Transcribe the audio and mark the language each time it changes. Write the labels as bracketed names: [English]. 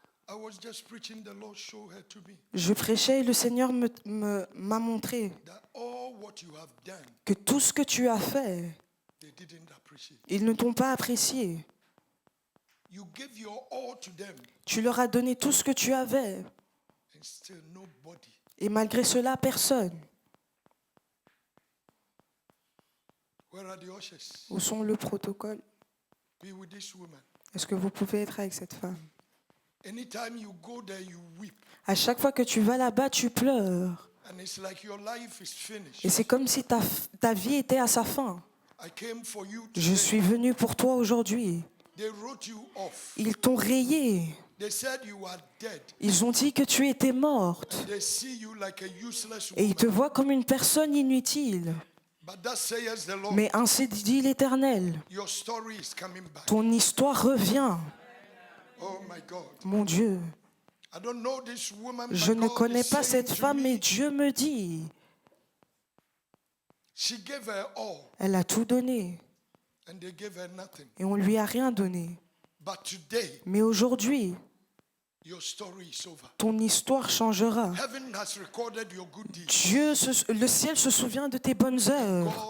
[English] I was just preaching, the Lord showed her to me [French] Je prêchais et le Seigneur m'a montré [English] that all what you have done, [French] que tout ce que tu as fait, [English] they didn't appreciate. [French] ils ne t'ont pas apprécié. [English] You gave your all to them, [French] Tu leur as donné tout ce que tu avais. [English] and still nobody [French] Et malgré cela, personne [English] Where are the ushers? [French] Où sont le protocole? [English] Be with this woman. [French] Est-ce que vous pouvez être avec cette femme? [English] Anytime you go there, you weep. [French] À chaque fois que tu vas là-bas, tu pleures. [English] And it's like your life is finished. [French] Et c'est comme si ta vie était à sa fin. [English] I came for you [French] Je [English] today. [French] suis venu pour toi aujourd'hui. [English] They wrote you off. [French] Ils t'ont rayé. [English] They said you are dead. [French] Ils ont dit que tu étais morte. [English] They see you like a useless [French] Et ils te [English] woman. [French] voient comme une personne inutile. [English] But that says the Lord. [French] Mais ainsi dit l'Éternel. [English] Your story is coming back. [French] Ton histoire revient. [English] Oh my God. [French] Mon Dieu, [English] I don't know this woman. [French] je [English] but [French] ne [English] God [French] connais [English] is [French] pas [English] saying [French] cette [English] to [French] femme, [English] me, [French] mais Dieu me dit, [English] she gave her all, [French] elle a tout donné [English] and they gave her nothing. [French] et on lui a rien donné. [English] But today, [French] Mais aujourd'hui, [English] your story is over. [French] ton histoire changera. [English] Heaven has recorded your good deeds. [French] Le ciel se souvient de tes bonnes œuvres